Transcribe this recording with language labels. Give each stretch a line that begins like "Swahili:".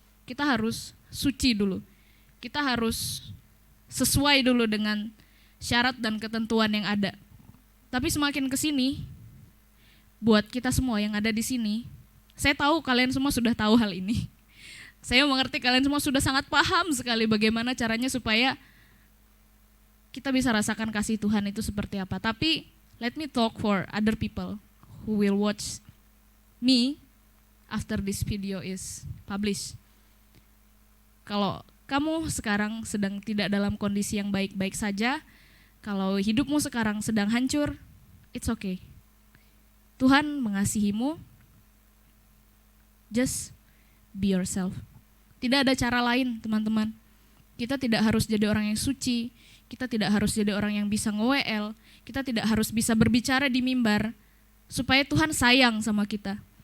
Indonesian: Kita harus suci dulu. Kita harus sesuai dulu dengan syarat dan ketentuan yang ada. Tapi semakin ke sini, buat kita semua yang ada di sini, saya tahu kalian semua sudah tahu hal ini. Saya mengerti kalian semua sudah sangat paham sekali bagaimana caranya supaya kita bisa rasakan kasih Tuhan itu seperti apa. Tapi
English: let me talk for other people who will watch me after this video is published.
Indonesian: Kalau kamu sekarang sedang tidak dalam kondisi yang baik-baik saja, kalau hidupmu sekarang sedang hancur,
English: it's okay.
Indonesian: Tuhan mengasihimu,
English: just be yourself.
Indonesian: Tidak ada cara lain, teman-teman. Kita tidak harus jadi orang yang suci, kita tidak harus jadi orang yang bisa nge-WL, kita tidak harus bisa berbicara di mimbar, supaya Tuhan sayang sama kita.